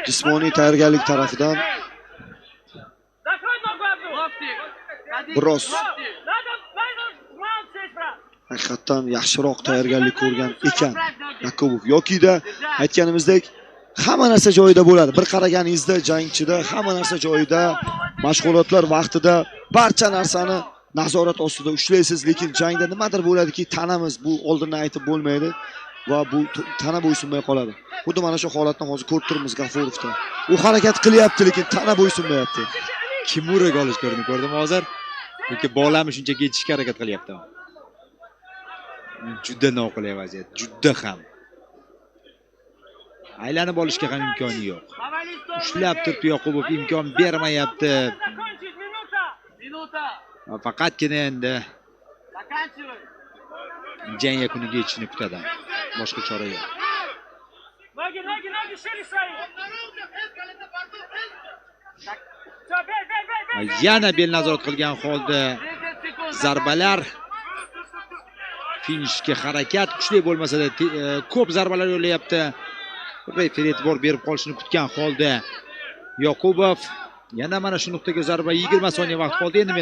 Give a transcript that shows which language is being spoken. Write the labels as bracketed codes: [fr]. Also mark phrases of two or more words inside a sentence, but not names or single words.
[uz] Jismoniy tayyorgarlik tarafidan [ru] Закрой ногу одну. [uz] biroz [ru] Надо маунт сесть, брат. [uz] haqiqatan yaxshiroq tayyorgarlik ko'rgan ekan Yakubov. Yokida aytganimizdek hamma narsa joyida bo'ladi. Bir qaraganingizda jangchida hamma narsa joyida, mashg'ulotlar vaqtida barcha narsani nazorat ostida ushlaysiz, lekin jangda nimadir bo'ladiki, tanamiz bu oldindan aytib bo'lmaydi va bu tana bo'ysunmay qoladi. Xuddi mana shu holatni hozir ko'rib turibmiz G'afurovda. U harakat qilyapti, lekin tana bo'ysunmayapti. Kimuraga olish ko'rdimi hozir? Yoki bolani shunchaki yetishga harakat qilyapti. Juda noqulay vaziyat, juda ham. Aylanib olishga ham imkoni yo'q. Ushlab turibdi Yoqubov, imkon bermayapti. [ru] Закончить, минута. Минута. [uz] Faqatgina endi [ru] Заканчивай. [uz] jang yakuniga yetishini kutadi. Boshqa chora yo'q. [ru] Ноги, ноги, ноги шире свои. Все, бей, бей, бей, бей. [uz] Yana bel nazorat qilgan holda zarbalar finishga harakat kuchli bo'lmasa-da ko'p zarbalar yo'llayapti. Referi e'tibor berib qolishini kutgan holda Yoqubov yana mana shu nuqtaga zarba 20 soniya vaqt qoldi.